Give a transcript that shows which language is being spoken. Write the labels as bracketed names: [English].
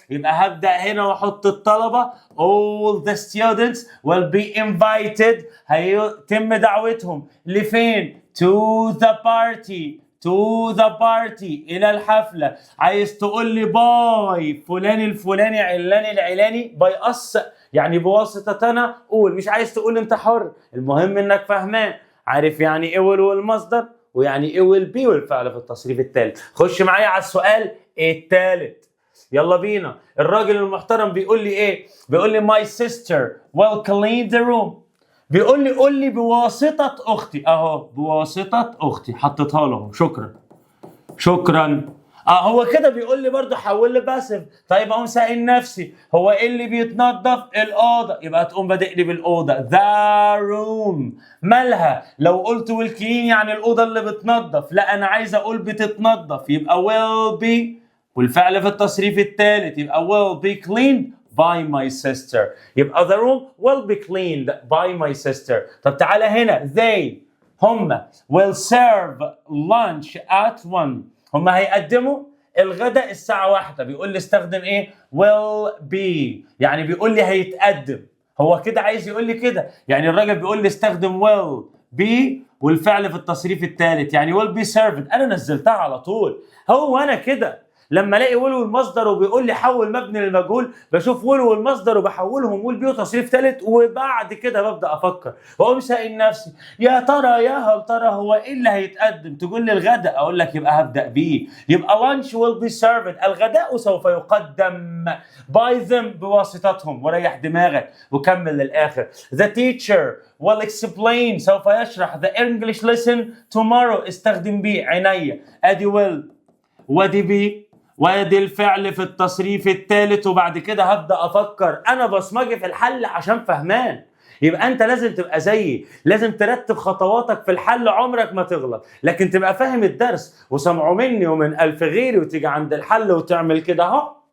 [Arabic] يبقى هبدا هنا واحط الطلبه [English] all the students will be invited، [Arabic] هيتم دعوتهم لفين؟ [English] to the party، [Arabic] to the party، الى الحفله. عايز تقول لي باي فلان الفلاني علان العلاني، باي اس يعني بواسطه انا، قول. مش عايز تقول انت حر، المهم انك فهمان، عارف يعني ايه will والمصدر، ويعني ايه [English] will be [Arabic] والفعل في التصريف الثالث. خش معايا على السؤال الثالث، يلا بينا. الراجل المحترم بيقول لي ايه؟ بيقول لي [English] my sister will clean the room. [Arabic] بيقول لي قول لي بواسطة أختي، أهو بواسطة أختي حطيتها له، شكرا شكرا. هو كده بيقول لي برضه حول لي باسف. طيب اقوم سائل نفسي، هو ايه اللي بيتنظف؟ الاوضه، يبقى تقوم بادئ لي بالاوضه ذا روم. مالها؟ لو قلت ويل كلين يعني الاوضه اللي بتنظف، لا انا عايز اقول بتتنظف، يبقى ويل بي والفعل في التصريف الثالث، يبقى [English] will be cleaned by my sister. يبقى the room will be cleaned by my sister. [Arabic] طب تعالى هنا they، هم [English] will serve lunch at 1. [Arabic] هم هيقدموا الغداء الساعة 1. بيقول لي استخدم ايه؟ will be، يعني بيقول لي هيتقدم. هو كده عايز يقول لي كده، يعني الراجل بيقول لي استخدم will be والفعل في التصريف الثالث، يعني [English] will be served. [Arabic] انا نزلتها على طول. هو انا كده لما الاقي will والمصدر وبيقول لي حول مبني للمجهول، بشوف will والمصدر وبحولهم will be وتصريف ثالث، وبعد كده ببدا افكر واقوم سائل نفسي يا ترى يا هل ترى هو ايه اللي هيتقدم؟ تقول لي الغداء، اقول لك يبقى هبدا بيه، يبقى [English] lunch will be served، [Arabic] الغداء سوف يقدم [English] by them [Arabic] بواسطتهم. وريح دماغك وكمل للاخر. [English] The teacher will explain، [Arabic] سوف يشرح [English] the English lesson tomorrow، [Arabic] استخدم بيه عينيا. ادي will وادي بي وادي الفعل في التصريف الثالث، وبعد كده هبدا افكر. انا بصمجي في الحل عشان فهمان. يبقى انت لازم تبقى زيي، لازم ترتب خطواتك في الحل، عمرك ما تغلط، لكن تبقى فاهم الدرس وسمعه مني ومن الف غيري، وتيجي عند الحل وتعمل كده اهو.